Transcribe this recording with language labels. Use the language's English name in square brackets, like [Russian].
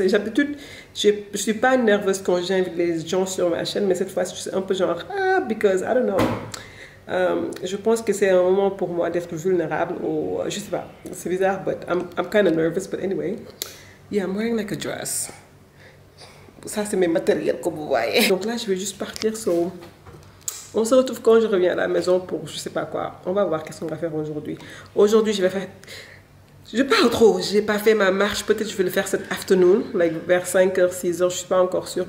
[French] Et d'habitude, je suis pas nerveuse quand j'invite les gens sur ma chaîne, mais cette fois, je suis un peu genre [English] because I don't know. [French] Je pense que c'est un moment pour moi d'être vulnérable ou je sais pas. C'est bizarre, [English] but I'm kind of nervous. But anyway, yeah, I'm wearing like a dress. [French] Ça, c'est mes matériels comme vous voyez. Donc là, je vais juste partir. [English] So... [French] On se retrouve quand je reviens à la maison pour je sais pas quoi. On va voir qu'est-ce qu'on va faire aujourd'hui. Aujourd'hui, je vais faire... Je parle trop. Je n'ai pas fait ma marche. Peut-être je vais le faire cette [English] afternoon. Like [French] vers 5h, 6h. Je ne suis pas encore sûre.